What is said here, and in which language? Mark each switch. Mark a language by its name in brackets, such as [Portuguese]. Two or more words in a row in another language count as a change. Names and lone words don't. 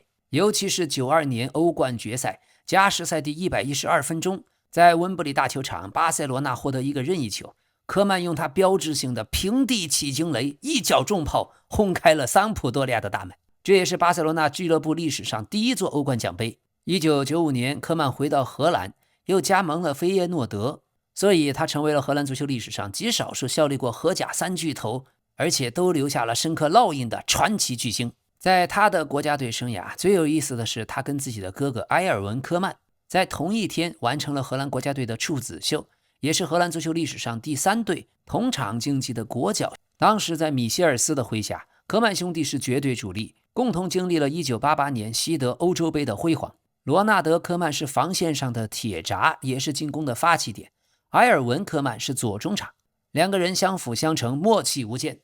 [Chinese] 尤其是92年歐冠決賽加時賽第112分鐘，在溫布利大球場，巴塞羅那獲得一個任意球，科曼用他標誌性的平地起驚雷，一腳重炮轟開了桑普多利亞的大門。這也是巴塞羅那俱樂部歷史上第一座歐冠獎杯。1995年，科曼回到荷蘭，又加盟了菲耶諾德，所以他成為了荷蘭足球歷史上極少數效力過荷甲3 巨頭，而且都留下了深刻烙印的傳奇巨星。在他的國家隊生涯，最有意思的是，他跟自己的哥哥埃爾文·科曼在同一天完成了荷蘭國家队的处子秀，也是荷蘭足球歷史上第3隊同場競技的国腳。當時在米歇爾斯的麾下，科曼兄弟是絕對主力，共同經歷了1988年西德歐洲杯的輝煌。羅納德·科曼是防線上的鐵閘，也是進攻的發起點。埃爾文·科曼是左中場，兩個人相輔相成，默契无間。